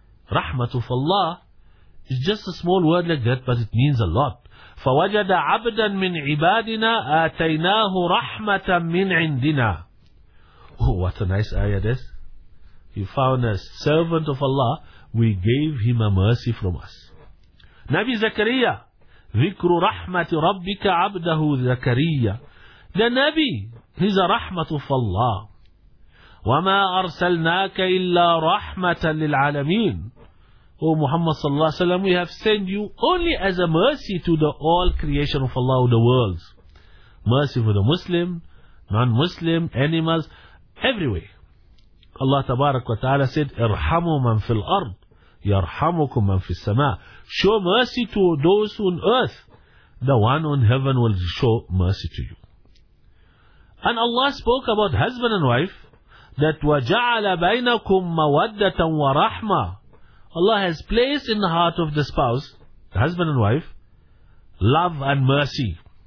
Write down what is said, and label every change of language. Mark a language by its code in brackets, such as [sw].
[en] Rahmat of Allah is just a small word like that, but it means a lot. [ar] فَوَجَدَ عَبْدًا مِنْ عِبَادِنَا آتَيْنَاهُ رَحْمَةً مِنْ عِنْدِنَا. [en] Oh, what a nice ayah this. He found a servant of Allah. We gave him a mercy from us. [ar] Nabi Zakariya, ذِكْرُ رَحْمَةِ رَبِّكَ عَبْدَهُ Zakariya. [en] The Nabi, he's a rahmat of Allah. [ar] وَمَا أَرْسَلْنَاكَ إِلَّا رَحْمَةً لِلْعَالَمِينَ. [en] O Muhammad sallallahu alayhi wa sallam, we have sent you only as a mercy to the all creation of Allah, the worlds. Mercy for the Muslim, non-Muslim, animals, everywhere. Allah tabarak wa ta'ala said, [ar] اِرْحَمُوا مَنْ فِي الْأَرْضِ يَرْحَمُكُمْ مَنْ فِي السَّمَاءِ. [en] Show mercy to those on earth. The one on heaven will show mercy to you. And Allah spoke about husband and wife, that [ar] وَجَعَلَ بَيْنَكُمْ مَوَدَّةً وَرَحْمَةً. [en] Allah has placed in the heart of the spouse, the husband and wife, love and mercy.